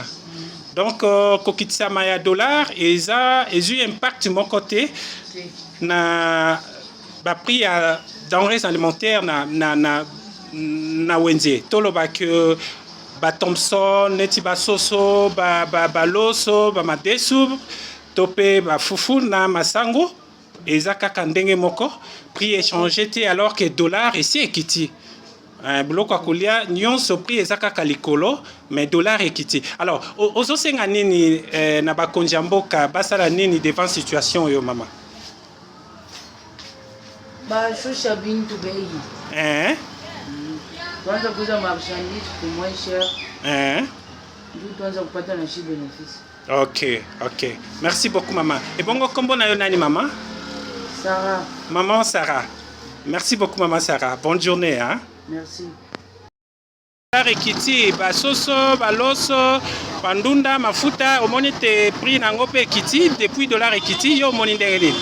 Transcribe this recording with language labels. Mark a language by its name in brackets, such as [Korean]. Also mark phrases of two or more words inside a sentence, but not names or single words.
[Lingala] Donc kokitsama ya dollar ezui impact [French] mon côté [Lingala] na ba prix ya [French] denrées alimentaires [Lingala] na wenze toloba que ba Thompson neti ba soso ba loso ba madesu topé ba fufu na masango eza kaka ndenge moko prix échangé te [French] alors que [Lingala] dollar esi ekiti. Biloko ya kolia nyonso prix eza kaka likolo mais dollar ekiti. Alors ozosenga nini na bakonzi ya mboka basala nini [French] devant situation [Lingala] oyo mama? [Swahili] Bashusha bintu bei. Kwanza kuuza marchandise kwa [French] moins cher. [Swahili] Ndio tuanza kupata na shi bénéfice. [French] OK. Merci beaucoup maman. [Lingala] Et bongo kombo na yo nani mama? [French] Sarah. Maman Sarah. Merci beaucoup maman Sarah. Bonne journée hein. Merci. [Lingala] Ekiti ba soso ba loso bandunda mafuta omoni te prix nango pe ekiti depuis dollar ekiti yo omoni ndenge nini?